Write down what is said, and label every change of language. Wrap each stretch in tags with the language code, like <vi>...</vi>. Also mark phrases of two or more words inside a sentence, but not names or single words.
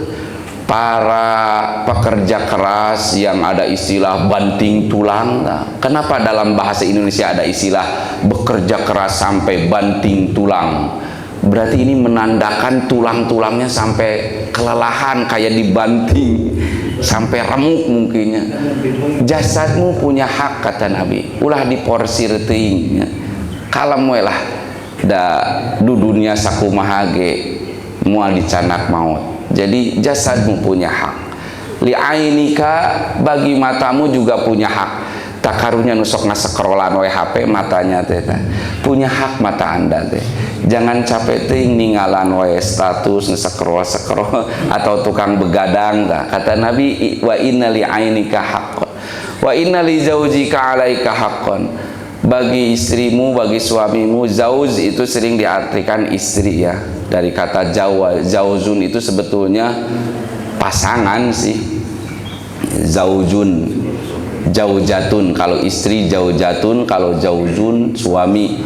<id>Para pekerja keras yang ada istilah banting tulang, nah, kenapa dalam bahasa Indonesia ada istilah bekerja keras sampai banting tulang? Berarti ini menandakan tulang-tulangnya sampai kelelahan, kayak dibanting sampai remuk mungkinnya. Jasadmu punya hak, kata Nabi,</id> <su>ulah diporsir teuing, kalem we lah da dudunya sakumaha ge moal dicanak maut.</su> <id>Jadi jasadmu punya hak.</id> <ar>Li ainika,</ar> <id>bagi matamu juga punya hak.</id> <su>Tak karunya nusok ngasekrolan we HP matanya teh,</su> <id>punya hak mata Anda teh. Jangan capek</id> <su>teuing ninggalan we</su> <id>status ngesekrol atau tukang begadang. Kata Nabi,</id> <ar>wa inna li ainika haqqan wa inna li zaujika alaika haqqan,</ar> <id>bagi istrimu, bagi suamimu. Zauj itu sering diartikan istri ya, dari kata zauzun itu sebetulnya pasangan sih.</id> <ar>Zaujun, jaujatun</ar> <id>kalau istri, jaujatun kalau zaujun suami.</id>